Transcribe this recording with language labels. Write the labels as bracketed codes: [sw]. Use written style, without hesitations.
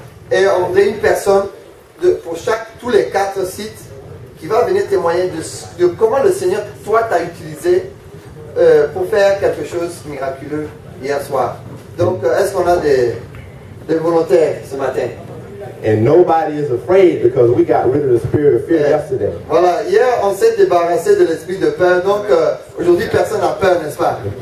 [fr] Et on voudrait une personne pour tous les 4 sites qui va venir témoigner de comment le Seigneur, toi, t'a utilisé pour faire quelque chose de miraculeux hier soir. Donc, est-ce qu'on a des volontaires ce matin? [en] And nobody is afraid because we got rid of the spirit of fear yesterday. [fr] Voilà, hier on s'est débarrassé de l'esprit de peur, donc aujourd'hui personne n'a peur, n'est-ce pas?